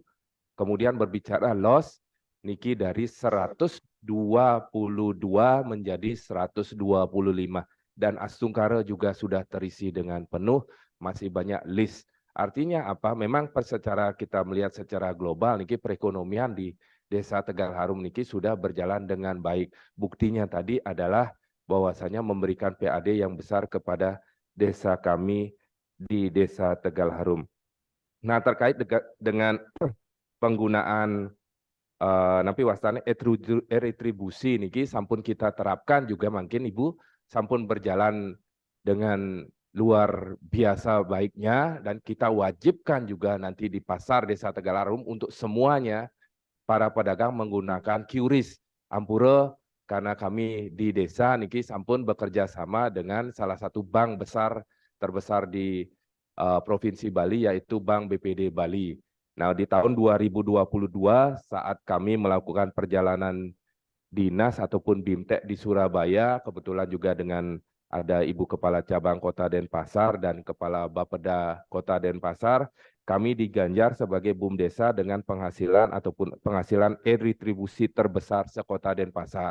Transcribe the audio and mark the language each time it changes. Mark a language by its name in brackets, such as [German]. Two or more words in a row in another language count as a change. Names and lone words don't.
[Indonesian] Kemudian berbicara loss, niki dari 122 menjadi 125 dan Astungkara juga sudah terisi dengan penuh, masih banyak list. Artinya apa? Memang secara kita melihat secara global niki perekonomian di Desa Tegal Harum niki sudah berjalan dengan baik. Buktinya tadi adalah bahwasanya memberikan PAD yang besar kepada desa kami di Desa Tegal Harum. Nah, terkait dengan penggunaan [Balinese] napi wastane [Indonesian] retribusi [Balinese] niki sampun [Indonesian] kita terapkan juga mungkin Ibu sampun berjalan dengan luar biasa baiknya dan kita wajibkan juga nanti di pasar Desa Tegal Harum untuk semuanya para pedagang menggunakan QRIS Ampura karena kami di desa niki sampun bekerja sama dengan salah satu bank terbesar di Provinsi Bali yaitu Bank BPD Bali. Nah, di tahun 2022 saat kami melakukan perjalanan dinas ataupun BIMTEK di Surabaya, kebetulan juga dengan ada Ibu Kepala Cabang Kota Denpasar dan Kepala Bapeda Kota Denpasar, kami diganjar sebagai BUMDesa dengan penghasilan ataupun penghasilan retribusi terbesar sekota Denpasar.